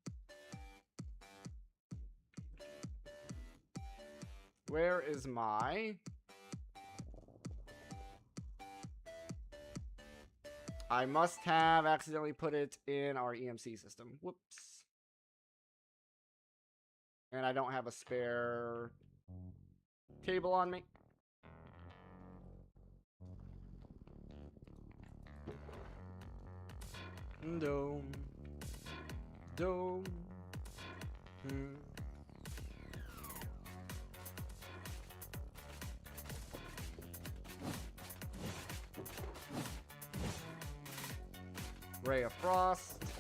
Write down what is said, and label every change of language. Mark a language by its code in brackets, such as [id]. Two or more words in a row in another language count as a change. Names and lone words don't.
[en] Where is my... I must have accidentally put it in our EMC system. Whoops. And I don't have a spare table on me. Dome. Dome. Ray of Frost.